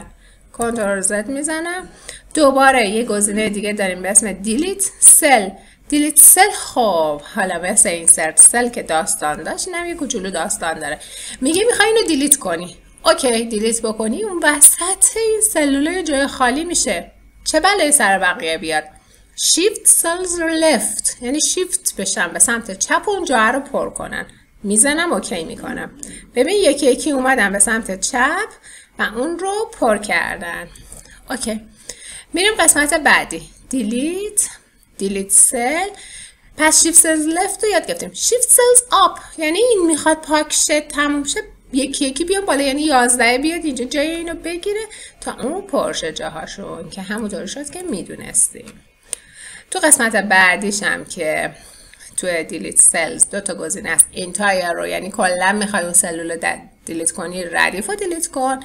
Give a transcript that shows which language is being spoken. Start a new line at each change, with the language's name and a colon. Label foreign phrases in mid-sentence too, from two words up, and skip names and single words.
Persian: کنترل زد میزنم، دوباره یه گزینه دیگه داریم به اسم
English: delete cell. delete cell.
Persian: خب حالا مثل این سل که داستان داشت، اینم یه کوچولو داستان داره. میگه میخوای اینو دیلیت کنی. اوکی، دیلیت بکنی، اون وسط این سلولای جای خالی میشه. چه بلایی سر بقیه بیاد؟
English: shift cells left،
Persian: یعنی shift بشن به سمت چپ اون جا رو پر کنن. میزنم اوکی میکنم. ببین یکی یکی اومدن به سمت چپ و اون رو پر کردن. اوکی، میریم قسمت بعدی.
English: delete cell.
Persian: پس
English: shift cells left
Persian: رو یاد گرفتیم.
English: shift cells up
Persian: یعنی این میخواد پاک شه، تموم شه، یکی یکی بیان بالا، یعنی 11 بیاد اینجا جای اینو بگیره تا اون پرشه جاهاشون، که همونطوری شد که میدونستیم. تو قسمت بعدیش هم که تو
English: delete cells
Persian: دو تا گزینه است. اینتایر رو یعنی کلا میخوای اون سلول رو دیلیت کنی، ردیف رو دیلیت کن.